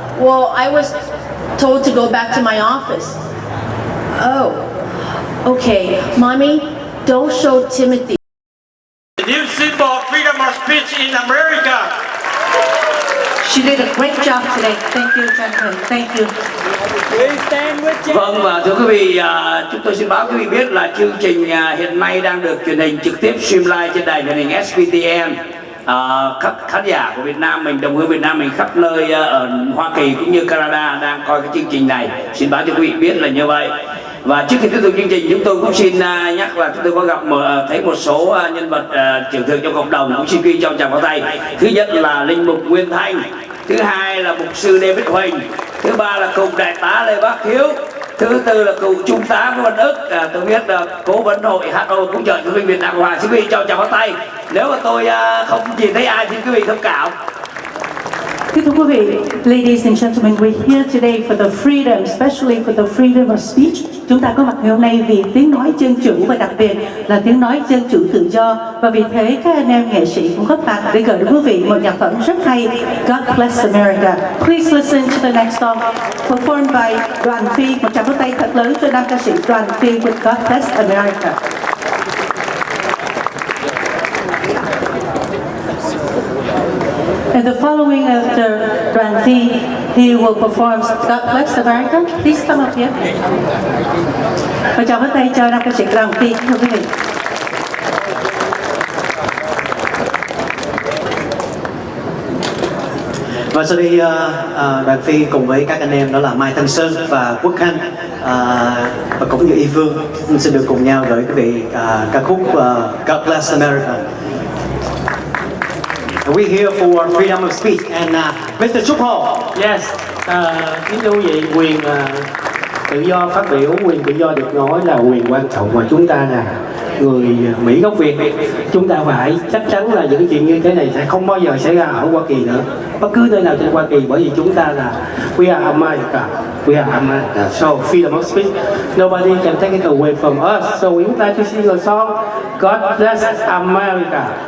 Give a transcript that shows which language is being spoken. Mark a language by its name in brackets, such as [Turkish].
[English] "Well, I was told to go back to my office." "Oh, okay. Mommy, don't show Timothy." The new symbol of freedom of speech in America. She did a great job today. Thank you, gentlemen. Thank you. [Vietnamese] Vâng, và thưa quý vị, chúng tôi xin báo quý vị biết là chương trình hiện nay đang được truyền hình trực tiếp stream live trên đài truyền hình SPTN. Các khán giả của Việt Nam mình, đồng hương Việt Nam mình khắp nơi ở Hoa Kỳ cũng như Canada đang coi cái chương trình này. Xin báo cho quý vị biết là như vậy. Và trước khi tiếp tục chương trình, chúng tôi cũng xin nhắc là chúng tôi có gặp thấy một số nhân vật trưởng thượng trong cộng đồng, cũng xin ghi cho chào pháo tay. Thứ nhất là linh mục Nguyên Thanh, thứ hai là mục sư David Huỳnh, thứ ba là cựu đại tá Lê Bác Hiếu, thứ tư là cựu trung tá Nguyễn Văn Ức. Tôi biết là cố vấn hội HO cũng trợ cho Việt Nam Hòa. Xin quý vị cho chào pháo tay. Nếu mà tôi không nhìn thấy ai thì quý vị thông cảm. Thưa quý vị, [English] ladies and gentlemen, we're here today for the freedom, especially for the freedom of speech. [Vietnamese] Chúng ta có mặt ngày hôm nay vì tiếng nói dân chủ và đặc biệt là tiếng nói dân chủ tự do. Và vì thế các anh em nghệ sĩ cũng góp mặt để gửi đến quý vị một nhạc phẩm rất hay, God Bless America. [English] Please listen to the next song performed by Đoàn Phi. [Vietnamese] Một tràng pháo tay thật lớn cho nam ca sĩ Đoàn Phi with God Bless America. [English] And the following after Đoàn Phi, he will perform God Bless America. Please come up here. [Vietnamese] Và chào pháo tay cho nam ca sĩ Đoàn Phi, thưa quý vị. Và sau đây Đoàn Phi cùng với các anh em đó là Mai Thanh Sơn và Quốc Khanh và cũng như Y Phương sẽ được cùng nhau gửi quý vị ca khúc God Bless America. [English] We're here for freedom of speech and Mr. Trúc Hồ. [Vietnamese] Yes, kính thưa quý vị, quyền tự do phát biểu, quyền tự do được nói là quyền quan trọng mà chúng ta là người Mỹ gốc Việt, chúng ta phải chắc chắn là những chuyện như thế này sẽ không bao giờ xảy ra ở Hoa Kỳ nữa, bất cứ nơi nào trên Hoa Kỳ, bởi vì chúng ta là [English] we are America, we are America. So freedom of speech, nobody can take it away from us. So we would like to sing a song, God Bless America.